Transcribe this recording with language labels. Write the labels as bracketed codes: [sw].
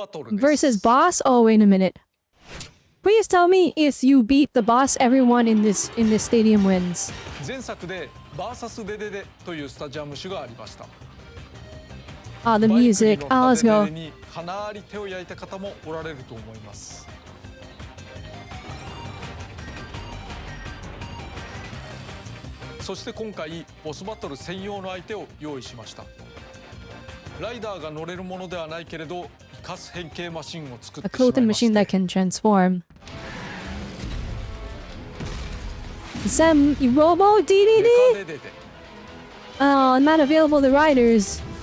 [en] Versus boss? Oh, wait a minute. Please tell me if you beat the boss, everyone in this stadium wins. [ja] 前作でバーサスデデデというスタジアム種がありました。 [en] Ah, the music. Ah, let's go. [ja] バイクにかなり手を焼いた方もおられると思います。そして今回ボスバトル専用の相手を用意しました。ライダーが乗れるものではないけれど、生かす変形マシンを作ってしまいました。 [en] A clothing machine that can transform. Sam, Robo DDD? Oh, not available to riders.